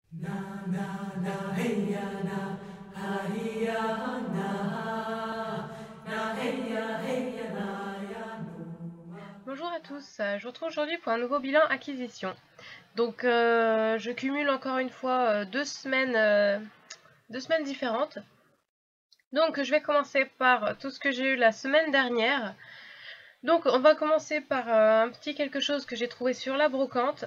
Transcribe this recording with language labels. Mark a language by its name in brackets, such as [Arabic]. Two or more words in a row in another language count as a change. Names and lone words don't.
[French] Na na na hey ya na ha hi ya na na hey ya na ya no. Bonjour à tous, je vous retrouve aujourd'hui pour un nouveau bilan acquisition. Donc je cumule encore une fois 2 semaines différentes. Donc je vais commencer par tout ce que j'ai eu la semaine dernière. Donc on va commencer par un petit quelque chose que j'ai trouvé sur la brocante.